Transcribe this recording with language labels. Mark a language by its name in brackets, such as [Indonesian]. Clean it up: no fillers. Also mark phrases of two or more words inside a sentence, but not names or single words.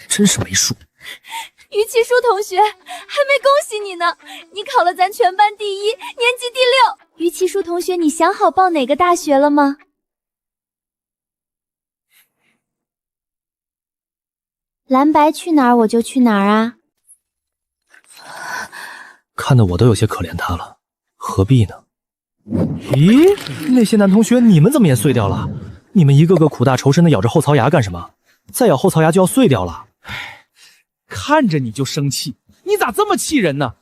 [Chinese] 真是沒數。於其書同學，還沒恭喜你呢，你考了咱全班第1，年級第6。於其書同學，你想好報哪個大學了嗎？藍白去哪兒我就去哪兒啊！看得我都有些可憐他了，何必呢？咦，那些男同學，你們怎麼也碎掉了？你們一個個苦大仇深的咬着後槽牙幹什麼？再咬後槽牙就要碎掉了。看着你就生氣，你咋這麼氣人呢？